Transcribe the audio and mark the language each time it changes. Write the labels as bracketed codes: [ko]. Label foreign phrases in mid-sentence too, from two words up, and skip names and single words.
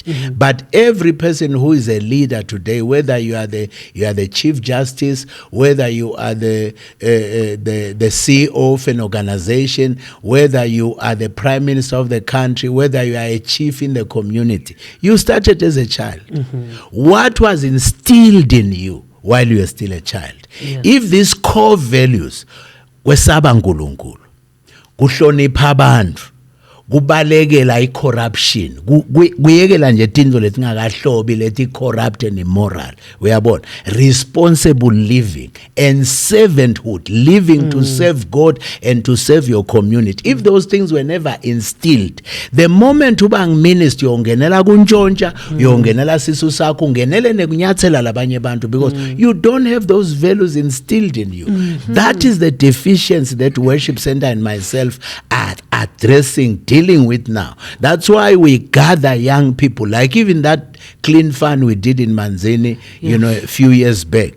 [en] But every person who is a leader today, whether you are the chief justice, whether you are the CEO of an organization, whether you are the prime minister of the country, whether you are a chief in the community, you started as a child. What was instilled in you while you were still a child? Yeah. If these core values, [ss] kwesaba uNkulunkulu, kuhlonipha abantu, kubalekela i-corruption, kuyekela nje tinzo letingakahlobi leti [en] corrupt and immoral, uyabona, responsible living and servanthood, living to serve God and to serve your community. If those things were never instilled, the moment [ss] uba ngminister uyongenela kuntshontsha, uyongenela sisu sakho, ungenele nekunyathela labanye bantu, [en] because you don't have those values instilled in you. That is the deficiency that Worship Center and myself are addressing, dealing with now. That's why we gather young people, like even that clean fund we did in Manzini, a few years back.